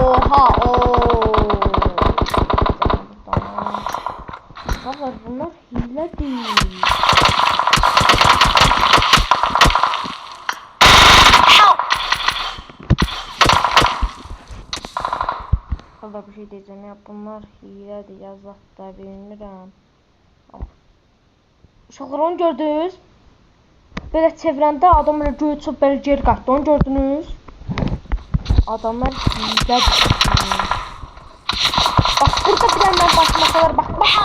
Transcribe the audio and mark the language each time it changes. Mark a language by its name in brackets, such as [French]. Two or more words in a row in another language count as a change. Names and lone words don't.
[Turkish] Vallahi bunlar hile değil. Vallahi bir şey diyeceğim ya, bunlar hiledir, [Azerbaijani] yazaq da bilmirəm. Uşaqlar onu gördünüz? Belə çevirəndə adam elə göyə çıxıb belə geri qaçdı. Onu gördünüz? Adamlar hilədir. Bax burada bir yandan başmasalar bax.